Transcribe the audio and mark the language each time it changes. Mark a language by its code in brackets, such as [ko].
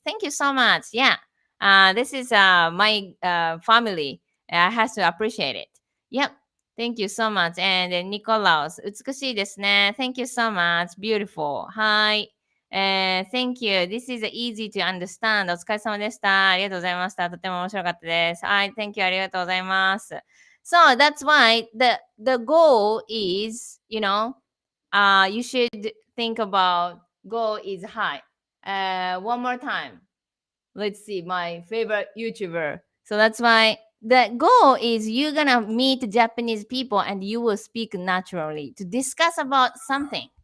[en] Thank you so much. Yeah, this is my family. I have to appreciate it. Yep. Thank you so much. And Nicolaus, [ja] 美しいですね. [en] Thank you so much. Beautiful. Hi. Thank you. This is easy to understand. [ja] お疲れ様でした。ありがとうございました。とても面白かったです。はい、 [en] Thank you. [ja] ありがとうございます。 [en] So that's why the goal is, you should think about goal is high. One more time. Let's see, my favorite YouTuber. So that's why the goal is you're gonna meet Japanese people and you will speak naturally to discuss about something.